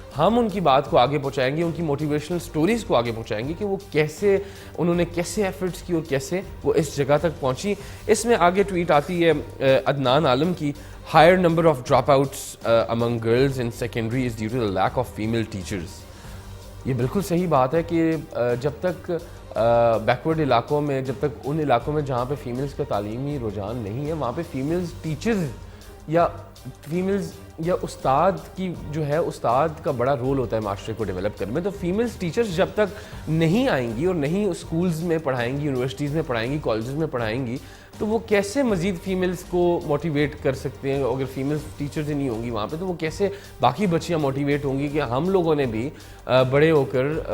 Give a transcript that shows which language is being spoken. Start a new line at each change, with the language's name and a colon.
Urdu: ہم ان کی بات کو آگے پہنچائیں گے, ان کی موٹیویشنل سٹوریز کو آگے پہنچائیں گے کہ وہ کیسے انہوں نے کیسے ایفرٹس کی اور کیسے وہ اس جگہ تک پہنچی. اس میں آگے ٹویٹ آتی ہے عدنان عالم کی,
English: higher number of dropouts among girls in secondary is due to the lack of female teachers.
Urdu: یہ بالکل صحیح بات ہے کہ جب تک بیکورڈ علاقوں میں, جب تک ان علاقوں میں جہاں پہ فیمیلز کا تعلیمی رجحان نہیں ہے, وہاں پہ فیمیلز ٹیچرز یا فیمیلز یا استاد کی جو ہے, استاد کا بڑا رول ہوتا ہے معاشرے کو ڈیولپ کرنے میں. تو فیمیلز ٹیچرز جب تک نہیں آئیں گی اور نہیں اسکولز میں پڑھائیں گی, یونیورسٹیز میں پڑھائیں گی, کالجز میں پڑھائیں گی, تو وہ کیسے مزید فیمیلز کو موٹیویٹ کر سکتے ہیں؟ اگر فیمیلز ٹیچرز ہی نہیں ہوں گی وہاں پہ تو وہ کیسے باقی بچیاں موٹیویٹ ہوں گی کہ ہم لوگوں نے بھی بڑے ہو کر,